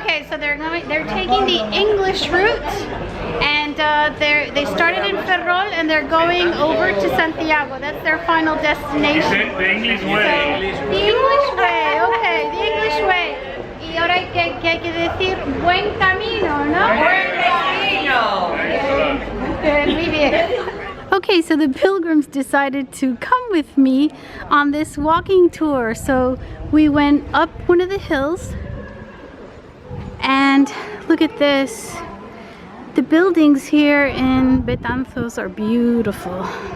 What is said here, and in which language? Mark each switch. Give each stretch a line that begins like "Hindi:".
English: Okay, so they're taking the English route, and they started in Ferrol, and they're going over to Santiago. That's their final destination. The English way. The English way, okay, the English way.
Spanish: Y ahora hay que decir buen camino, ¿no? Buen camino. Muy bien.
English: Okay, so the pilgrims decided to come with me on this walking tour. So we went up one of the hills, and look at this. The buildings here in Betanzos are beautiful.